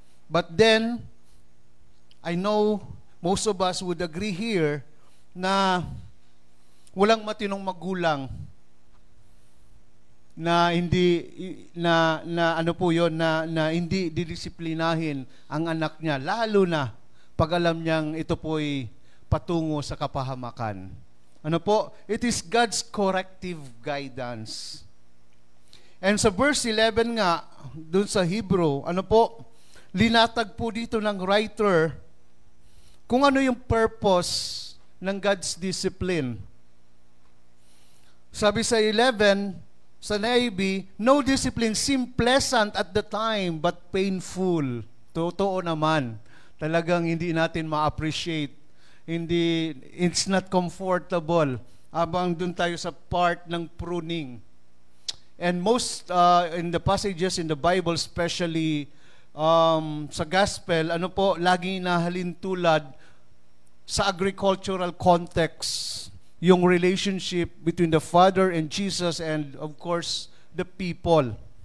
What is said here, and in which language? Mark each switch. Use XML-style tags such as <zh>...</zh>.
<tl>But then, I know most of us would agree here na walang matinong magulang na hindi ano po yon na hindi didisiplinahin ang anak niya, lalo na pag alam niyang ito po'y patungo sa kapahamakan. Ano po?</tl> <en>It is God's corrective guidance.</en> <tl>And sa verse 11 nga, dun sa Hebrew, ano po? Linatag po dito ng writer kung ano yung purpose ng God's discipline.</tl> <en>Sabi sa 11, sa NIV, no discipline seemed pleasant at the time, but painful.</en> <tl>Totoo naman. Talagang hindi natin ma-appreciate.</tl> <en>Hindi, it's not comfortable.</en> <tl>Abang dun tayo sa part ng pruning.</tl> <en>And most, in the passages in the Bible, especially sa gospel, ano po, laging nahalintulad sa agricultural context, yung relationship between the Father and Jesus and of course, the people.</en>